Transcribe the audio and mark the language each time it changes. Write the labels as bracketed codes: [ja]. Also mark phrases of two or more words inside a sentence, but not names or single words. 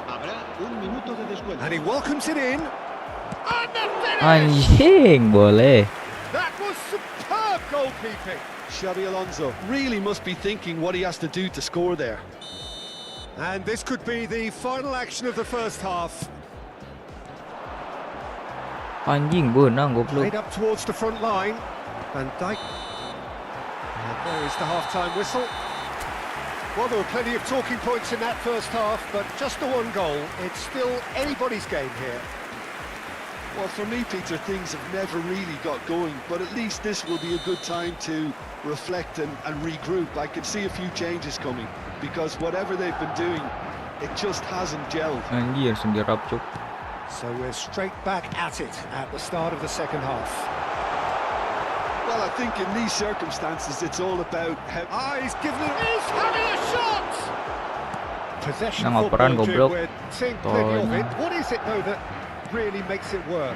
[en] And he welcomes it in. And the finish! [id] Anjing, boleh. [en] That was superb goalkeeping. Xavi Alonso really must be thinking what he has to do to score there. And this could be the final action of the first half. [id] Anjing benang [en] Played goblok. up towards the front line. Van Dijk. And there is the half-time whistle. Well, there were plenty of talking points in that first half, but just the one goal. It's still anybody's game here. Well, for me, Peter, things have never really got going, but at least this will be a good time to reflect and regroup. I could see a few changes coming, because whatever they've been doing, it just hasn't gelled. [id] Anjir, langsung dirap cuk. [en] So we're straight back at it at the start of the second half. Well, I think in these circumstances, it's all about how... He's given it. He's having a shot! Possession [id] Nang operan, [en] football, Jim, goblok. we're seeing plenty of it. Tolong. What is it, though, that really makes it work?